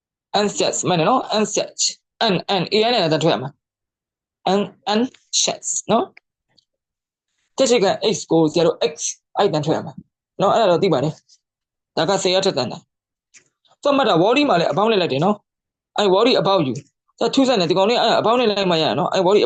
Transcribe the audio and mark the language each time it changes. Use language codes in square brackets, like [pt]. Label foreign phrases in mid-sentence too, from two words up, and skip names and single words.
[my] anxious မှန်တယ်နော် anxious an an a နဲ့အတန်းထွက်ရမှာ anxious နော်တက်ရှိက x ကိုဆရာတို့ x အဲ့တန်းထွက်ရမှာနော် အဲ့ဒါတော့သိပါတယ်ဒါကဆရာထက်တန်းတာဆိုမှတ်တာ worry မှာလည်းအပေါင်းနဲ့လိုက်တယ်နော်အဲ့ worry [en] about you [my] ဒါထူးဆန်းတယ်ဒီကောင်လေးအဲ့အပေါင်းနဲ့လိုက်မှရနော်အဲ့ worry